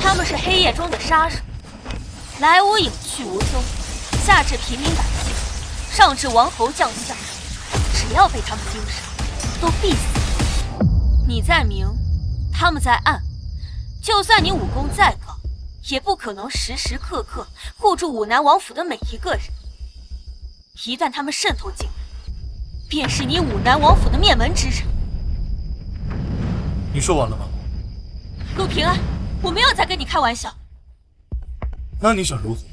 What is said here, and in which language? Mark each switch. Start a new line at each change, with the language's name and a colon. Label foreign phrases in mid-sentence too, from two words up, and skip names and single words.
Chinese: 他們是黑夜中的殺手，來無影去無蹤，下至平民百姓，上至王侯將相，只要被他們盯上，都必死。你在明，他們在暗，就算你武功再高，也不可能時時刻刻護住武南王府的每一個人。一旦他們滲透進來，便是你武南王府的滅門之日。你說完了嗎？陸平安，我沒有在跟你開玩笑。那你想如何？